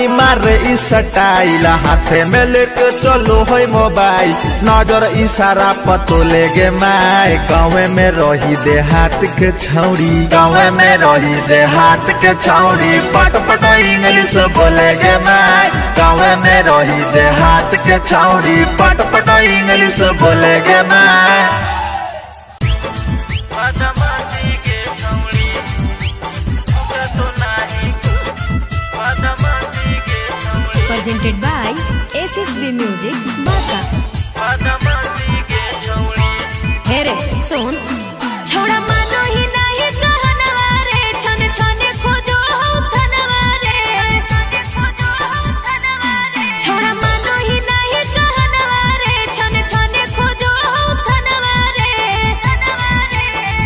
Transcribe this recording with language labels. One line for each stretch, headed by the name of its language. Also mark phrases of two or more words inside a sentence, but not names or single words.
Magahi: मारे ई सटाइल हाथे में लेके चलो है मोबाइल नजर इशारा पतो ले गे माई गाँव में रही देहात के छौड़ी गाँव में रही देहात के छौड़ी पट पट इंग्लिश बोले गे माई गाँव में रही देहात के छौड़ी पट पट इंग्लिश बोले गे माई
English: presented by SSB Music Baka
Magahi: हेरे सुन छोड़ा मानो ही नहीं कहनवा रे छन छन खोजो धनवा रे छोड़ा मानो ही नहीं कहनवा रे छन छन खोजो धनवा रे